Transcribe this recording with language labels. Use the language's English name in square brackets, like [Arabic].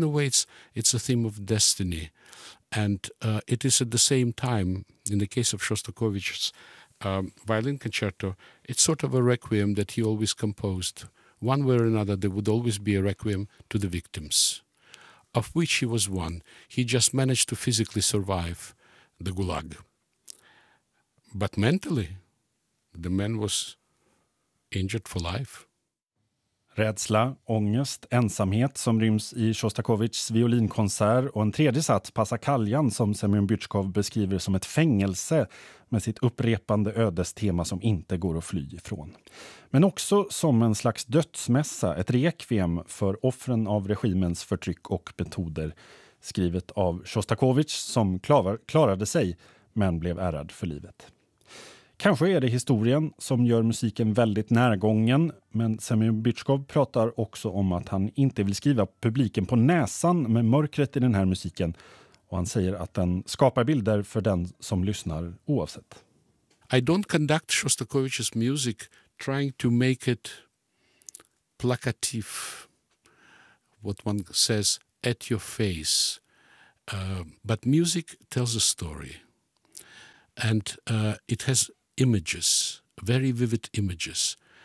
[English] In a way, it's a theme of destiny. And it is at the same time, in the case of Shostakovich's violin concerto, it's sort of a requiem that he always composed. One way or another, there would always be a requiem to the victims, of which he was one. He just managed to physically survive the gulag. But mentally, the man was injured for life. [Swedish] Rädsla, ångest, ensamhet som ryms i Shostakovichs violinkonsert och en tredje sats, Passacaglian, som Semyon Byutjkov beskriver som ett fängelse med sitt upprepande ödestema som inte går att fly ifrån. Men också som en slags dödsmässa, ett rekviem för offren av regimens förtryck och metoder, skrivet av Shostakovich som klarade sig men blev ärrad för livet. Kanske är det historien som gör musiken väldigt närgången, men Semyon Byutjkov pratar också om att han inte vill skriva publiken på näsan med mörkret i den här musiken, och han säger att den skapar bilder för den som lyssnar oavsett. [English] I don't conduct Shostakovich's music trying to make it plakativ, what one says, at your face. But music tells a story. And it has images, very vivid images.